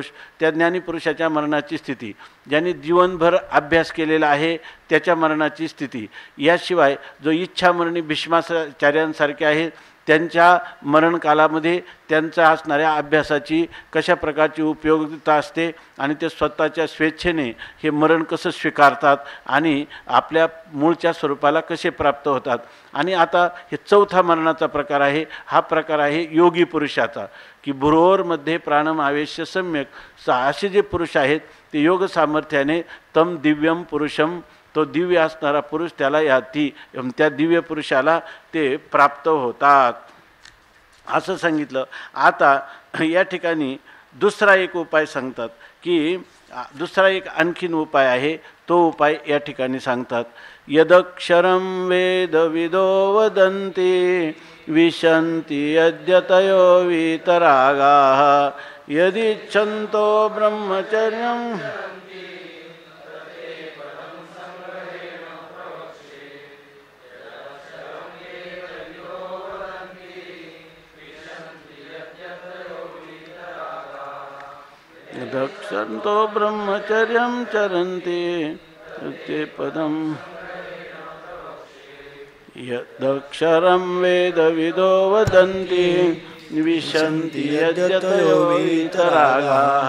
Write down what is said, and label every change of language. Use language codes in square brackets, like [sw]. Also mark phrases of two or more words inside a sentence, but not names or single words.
[mr] त्या ज्ञानी पुरुषाच्या मरणाची स्थिती, ज्यांनी जीवनभर अभ्यास केलेला आहे त्याच्या मरणाची स्थिती, याशिवाय जो इच्छामरणी भीष्माचार्यांसारखे आहेत त्यांच्या मरणकालामध्ये त्यांच्या असणाऱ्या अभ्यासाची कशा प्रकारची उपयोगिता असते आणि ते स्वतःच्या स्वेच्छेने हे मरण कसं स्वीकारतात आणि आपल्या मूळच्या स्वरूपाला कसे प्राप्त होतात. आणि आता हे चौथा मरणाचा प्रकार आहे. हा प्रकार आहे योगी पुरुषाचा की [sa] भ्रुवोर्मध्ये प्राणम आवेश्य सम्यक. [mr] असे जे पुरुष आहेत ते योग सामर्थ्याने [sa] तम दिव्यम पुरुषम, [mr] तो दिव्य असणारा पुरुष त्याला त्या दिव्य पुरुषाला ते प्राप्त होतात असं सांगितलं. आता या ठिकाणी दुसरा एक उपाय सांगतात की दुसरा एक आणखीन उपाय आहे. तो उपाय या ठिकाणी सांगतात. [sa] यदक्षरं वेदविदो वदन्ति विशन्ति यद्यतयो वीतरागाः यदिच्छन्तो ब्रह्मचर्यं दक्षन्तो ब्रह्मचर्यं चरन्ति ते पदं यदक्षरं वेदविदो वदन्ति विशन्ति यद्यतयो वीतरागाः